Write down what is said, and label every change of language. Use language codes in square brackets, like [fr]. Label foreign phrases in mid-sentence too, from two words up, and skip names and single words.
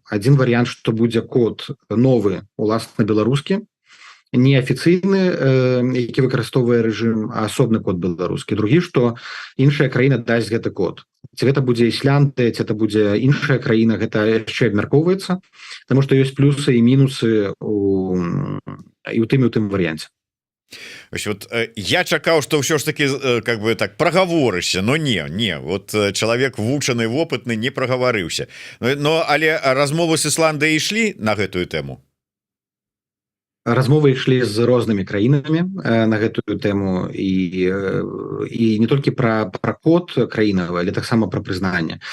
[be] Адзін варыянт, што будзе код новы, уласна беларускі, не афіцыйны, які выкарыстоўвае рэжым, а асобны код беларускі. Другі, што іншая краіна дасць гэты код. Ці гэта будзе Ісландыя, ці гэта будзе іншая краіна, гэта яшчэ абмяркоўваецца, таму што ёсць плюсы і мінусы і ў тым варыянце. Вот я чакаў, што ўсё ж таки [ru] как бы так [be] прагаворышся, но не вот чалавек вучаны, вопытны не прагаварыўся. Но але размовы з Ісландыяй ішлі на гэтую тэму. Размовы ішлі з рознымі краінамі на гэтую тэму і не толькі пра код краінавы, але таксама пра прызнанне.